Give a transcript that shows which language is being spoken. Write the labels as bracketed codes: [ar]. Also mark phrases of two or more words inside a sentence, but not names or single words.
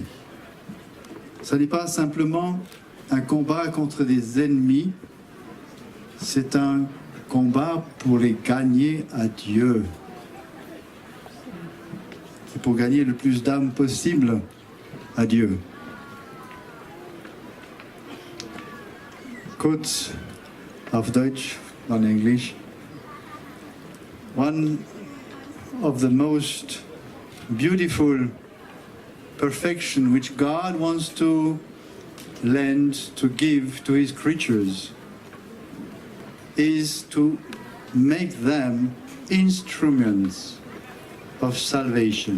[fr] Ce n'est pas simplement un combat contre des ennemis, c'est un combat pour les gagner à Dieu. C'est pour gagner le plus d'âmes possible à Dieu. [de] Kurz auf Deutsch, [en] on English. One of the most beautiful perfection which God wants to lend, to give to his creatures is to make them instruments of salvation.